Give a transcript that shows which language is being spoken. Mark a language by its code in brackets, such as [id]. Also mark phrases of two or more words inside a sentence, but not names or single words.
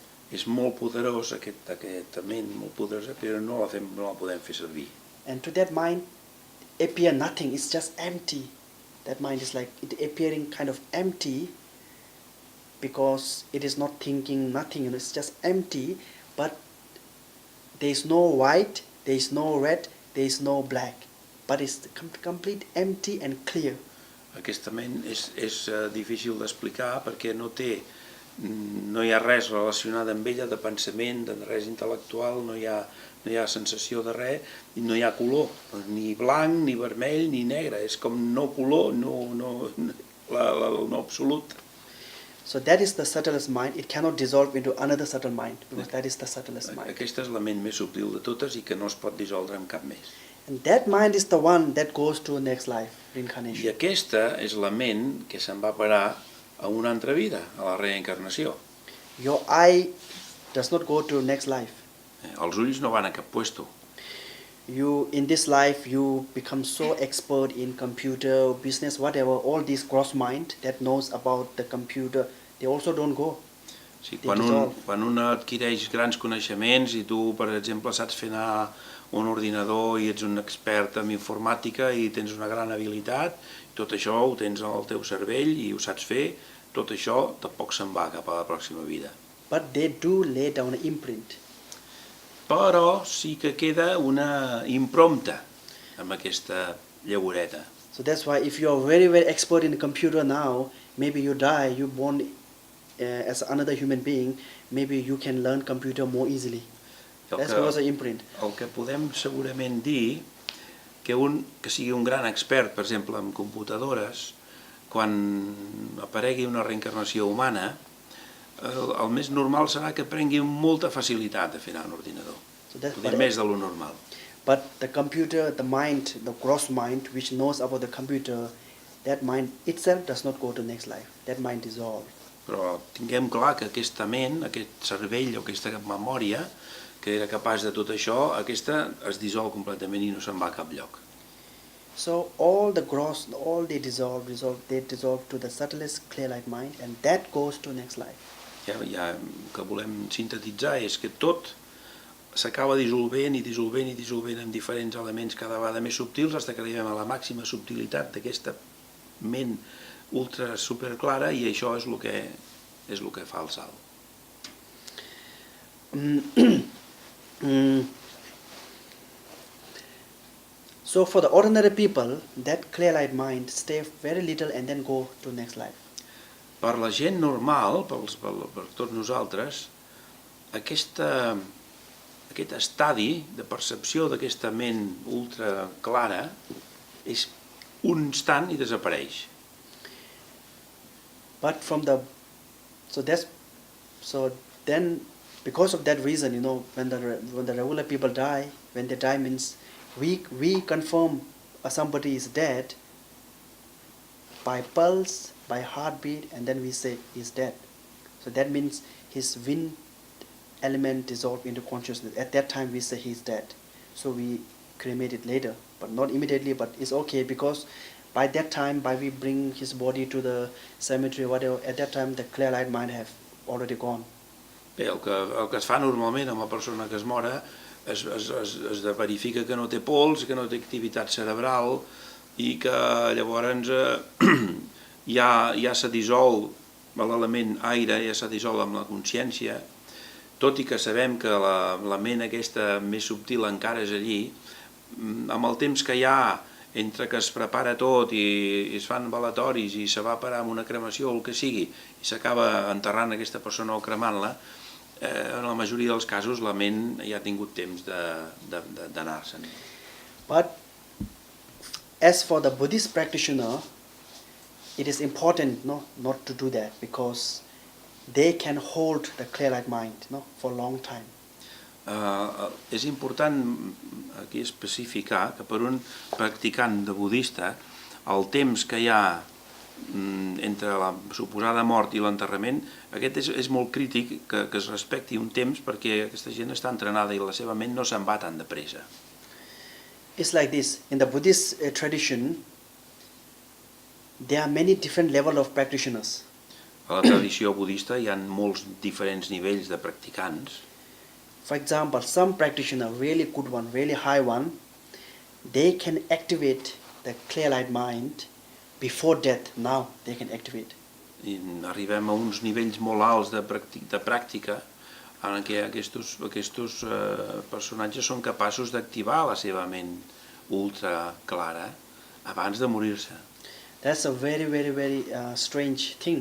[ca] És molt poderós aquesta ment, molt poderosa, però no la podem fer servir. [en] And to that mind appear nothing, it's just empty. That mind is like it appearing kind of empty, because it is not thinking nothing, it's just empty, but there is no white, there is no red, there is no black, but it's complete empty and clear. [ca] Aquesta ment és difícil d'explicar perquè no hi ha res relacionat amb ella de pensament, de res intel·lectual, no hi ha sensació de res, i no hi ha color, ni blanc, ni vermell, ni negre, és com no color, no absolut. [en] So that is the subtlest mind. It cannot dissolve into another subtle mind, because that is the subtlest mind. [ca] Aquesta és la ment més subtil de totes i que no es pot dissoldre amb cap més. [en] And that mind is the one that goes to next life, reincarnation. [ca] I aquesta és la ment que se'n va parar a una altra vida, a la reencarnació. [en] Your eye does not go to next life. [ca] Els ulls no van a cap puesto. [en] In this life, you become so expert in computer, business, whatever, all this gross mind that knows about the computer, they also don't go. [ca] Sí, quan un adquireix grans coneixements i tu, per exemple, saps fer anar un ordinador i ets un expert en informàtica i tens una gran habilitat, tot això ho tens al teu cervell i ho saps fer, tot això tampoc se'n va cap a la pròxima vida. [en] But they do lay down an imprint. [ca] Però sí que queda una imprompta amb aquesta llavoreta. [en] So that's why if you are very, very expert in the computer now, maybe you die, you're born as another human being, maybe you can learn computer more easily. That's because of imprint. [ca] El que podem segurament dir que sigui un gran expert, per exemple, en computadores, quan aparegui una reencarnació humana, el més normal serà que prengui molta facilitat a fer anar un ordinador, més de lo normal. [en] But the computer, the mind, the gross mind, which knows about the computer, that mind itself does not go to next life. That mind dissolves. [ca] Però tinguem clar que aquesta ment, aquest cervell o aquesta memòria que era capaç de tot això, aquesta es dissol completament i no se'n va a cap lloc. [en] So all the gross, all they dissolve to the subtlest clear light mind, and that goes to next life. [ca] Ja que volem sintetitzar és que tot s'acaba dissolvent i dissolvent i dissolvent en diferents elements cada vegada més subtils fins que arribem a la màxima subtilitat d'aquesta ment ultra superclara i això és el que fa el salt. [en] So for the ordinary people, that clear light mind stay very little and then go to next life. [ca] Per la gent normal, per tots nosaltres, aquest estadi de percepció d'aquesta ment ultra clara és un instant i desapareix. [en] But then because of that reason, when the regular people die, when they die means we confirm somebody is dead by pulse, by heartbeat, and then we say he's dead. So that means his wind element dissolved into consciousness. At that time we say he's dead. So we cremate it later, but not immediately, but it's okay because by that time, by we bring his body to the cemetery or whatever, at that time the clear light mind have already gone. [ca] Bé, el que es fa normalment amb la persona que es mora es verifica que no té pols, que no té activitat cerebral i que llavors ja se dissol l'element aire, ja se dissol amb la consciència, tot i que sabem que la ment aquesta més subtil encara és allí, amb el temps que hi ha entre que es prepara tot i es fan velatoris i se va parar amb una cremació o el que sigui i s'acaba enterrant aquesta persona o cremant-la, en la majoria dels casos la ment ja ha tingut temps d'anar-se'n. [en] But as for the Buddhist practitioner, it is important not to do that because they can hold the clear light mind for a long time. [ca] És important aquí especificar que per un practicant de budista el temps que hi ha entre la suposada mort i l'enterrament, aquest és molt crític que es respecti un temps perquè aquesta gent està entrenada i la seva ment no se'n va tan de pressa. [en] It's like this, in the Buddhist tradition, there are many different levels of practitioners. [ca] A la tradició budista hi ha molts diferents nivells de practicants. [en] For example, some practitioner, really good one, really high one, they can activate the clear light mind before death. Now they can activate. [ca] I arribem a uns nivells molt alts de pràctica en què aquests personatges són capaços d'activar la seva ment ultra clara abans de morir-se. [en] That's a very, very, very strange thing.